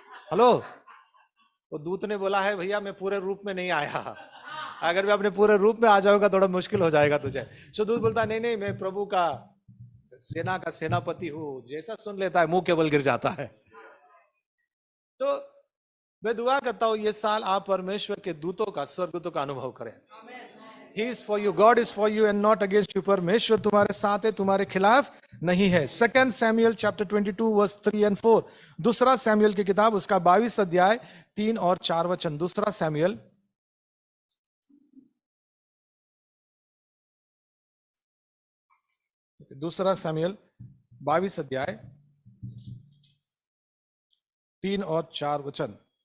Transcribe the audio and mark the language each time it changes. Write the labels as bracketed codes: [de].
[hi] Hello, वो दूत ने बोला है भैया मैं पूरे रूप में नहीं आया, अगर मैं अपने पूरे रूप में आ जाऊंगा थोड़ा मुश्किल हो जाएगा तुझे। सो दूत बोलता है नहीं मैं प्रभु का सेना का सेनापति हूं। जैसा सुन लेता है मुंह केवल गिर जाता है। तो मैं दुआ करता हूं ये साल आप परमेश्वर के दूतों का, स्वर्गदूतों का अनुभव करें। [en] He is for you, God is for you and not against you। [hi] परमेश्वर तुम्हारे साथ है, तुम्हारे खिलाफ नहीं है। 2 सैमुएल चैप्टर 22 वर्स 3 and 4, दूसरा सैमुएल की किताब उसका 22 अध्याय 3 और 4 वचन। दूसरा सैमुएल दूसरा सैमुएल 22 अध्याय 3 और 4 वचन।